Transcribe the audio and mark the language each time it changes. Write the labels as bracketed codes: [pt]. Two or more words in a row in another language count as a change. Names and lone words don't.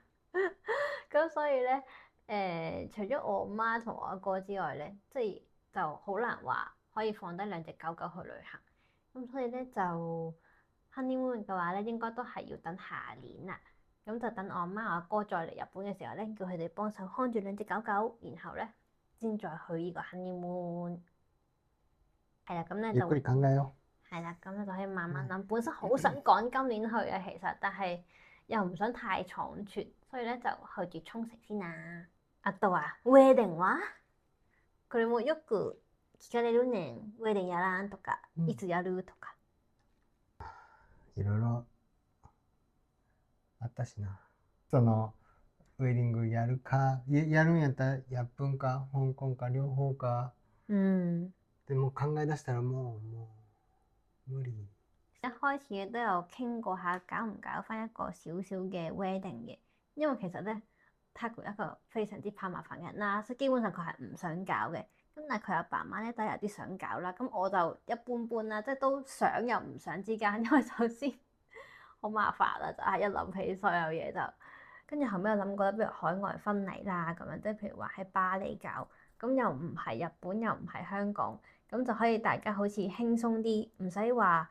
[yue] 咁所以咧除咗我媽同我阿哥之外咧，即係就好難話可以放低2隻狗狗去旅行。咁所以咧就 honeymoon 嘅話咧，應該都係要等下年啦。咁就等我阿媽我阿哥再嚟日本嘅時候咧，叫佢哋幫手看住2隻狗狗，然後咧先再去呢個 honeymoon。係啦，咁咧就 [ja] ゆっくり考えよ [yue] 係啦，咁就可以慢慢諗。本身好想趕今年去嘅，其實，但係又唔想太倉促，所以咧就去住沖繩先啦。 [ja] あとはウェデンはこれもよく聞かれるねん。ウェデンやらんとか、いつやるとか。いろいろあったしな。そのウェディングやるか、やるんやったらやっぷんか香港か両方か。でも考え出したらもう無理。 [yue] 一開始都有傾過下，搞唔搞翻一個少少嘅 wedding 嘅，因為其實咧，Taco 一個非常之怕麻煩嘅人啦，所以基本上佢係唔想搞嘅。咁但係佢阿爸媽咧都有啲想搞啦，咁我就一般般啦，即係都想又唔想之間，因為首先好麻煩啦，就係一諗起所有嘢就，跟住後尾我諗過，不如海外婚禮啦咁樣，即係譬如話喺巴黎搞，咁又唔係日本，又唔係香港，咁就可以大家好似輕鬆啲，唔使話。